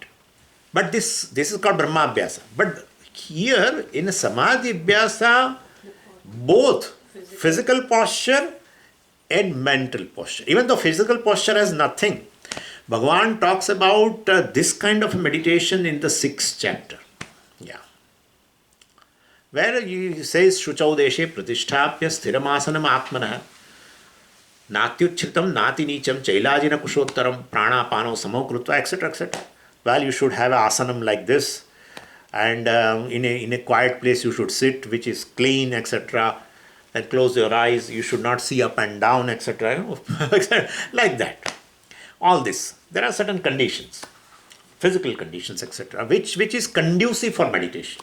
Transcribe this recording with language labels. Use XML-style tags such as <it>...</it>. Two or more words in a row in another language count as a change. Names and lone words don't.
<en>But this is called</en> <sa>ब्रह्म अभ्यास.</sa> <en>But here in a</en> <sa>समाधि अभ्यास,</sa> <en>both physical posture and mental posture. Even though physical posture has nothing, Bhagavan talks about this kind of meditation in the 6th chapter. Yeah. Where he says,</en> <sa>शुचौ देशे प्रतिष्ठाप्य स्थिरमासनम् आत्मनः नात्युच्छ्रितं नाति नीचं चैलाजिन कुशोत्तरम् प्राणापानौ समौकृत्वा,</sa> <en>etc., etc. Well, you should have an asanam like this, and in a quiet place you should sit, which is clean, etc., and close your eyes. You should not see up and down, etc. Like that. All this. There are certain conditions, physical conditions, etc., which is conducive for meditation.</en>